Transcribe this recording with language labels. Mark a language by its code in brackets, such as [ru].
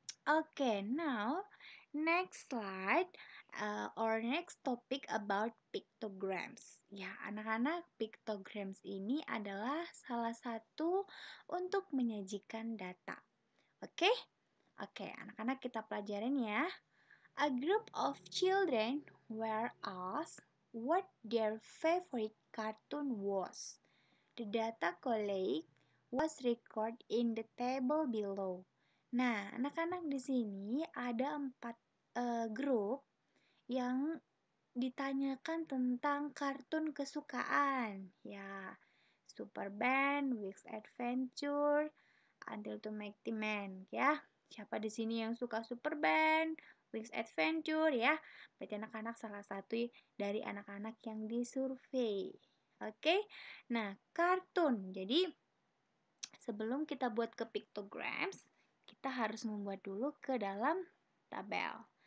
[en] Oke, now next slide or next topic about pictograms. [id] Ya, anak-anak, pictograms ini adalah salah satu untuk menyajikan data. Oke? Oke, anak-anak kita pelajarin ya. [en] A group of children were asked what their favorite cartoon was. The data collected was recorded in the table below. [id] Nah, anak-anak di sini ada 4 grup yang ditanyakan tentang kartun kesukaan. Ya, Super Band, Week's Adventure, Until to Make the Man. Ya, siapa di sini yang suka Super Band, Week's Adventure ya? Berarti anak-anak salah satu dari anak-anak yang disurvei. Oke, nah kartun. Jadi sebelum kita buat ke pictograms, kita harus membuat dulu ke dalam tabel.